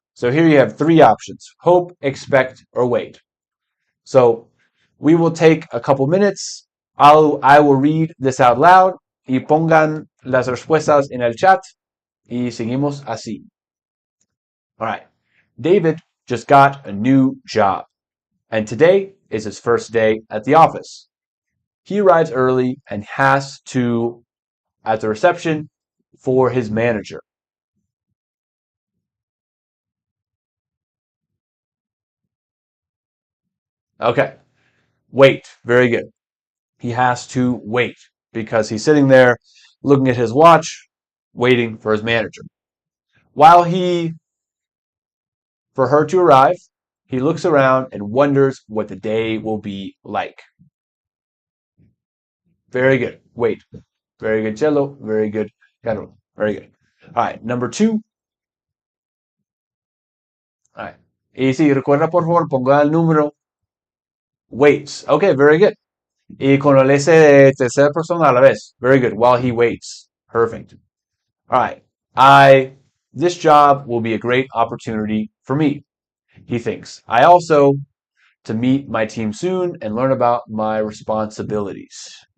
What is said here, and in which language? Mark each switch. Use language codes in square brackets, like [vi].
[en] So here you have three options: hope, expect, or wait. So we will take a couple minutes. I will read this out loud [es] y pongan las respuestas en el chat y seguimos así. [en] All right. David just got a new job, and today is his first day at the office. He arrives early and has to at the reception for his manager. Okay. Wait. Very good. He has to wait because he's sitting there looking at his watch, waiting for his manager. For her to arrive, he looks around and wonders what the day will be like. Very good. Wait. Very good, Cello. Very good, Carol. Very good. All right. Number two. All right. [es] Y si recuerda, por favor, ponga el número. Waits. [en] Okay, very good. [es] Y con el S de tercera persona a la vez. [en] Very good. While he waits. Perfect. All right. This job will be a great opportunity for me, he thinks. I also to meet my team soon and learn about my responsibilities.